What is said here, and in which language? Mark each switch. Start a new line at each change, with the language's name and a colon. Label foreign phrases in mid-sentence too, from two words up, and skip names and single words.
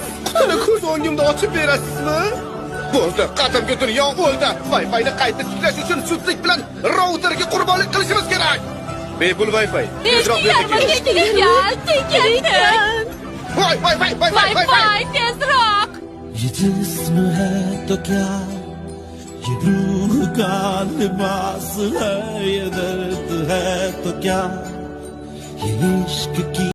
Uzbek: Qani ko'z o'ngimni ochib berasizmi? Bo'ldi, qadimgi dunyo o'ldi. Wi-Fi'ni qayta tiklash uchun zudlik bilan routerga qurbonlik qilishimiz kerak. Bepul Wi-Fi. Tezroq Tekin. Wi-Fi, tezroq.
Hindi: ये जिस्म है तो क्या, ये रूह का लिबास है, ये दर्द है तो क्या, ये इश्क की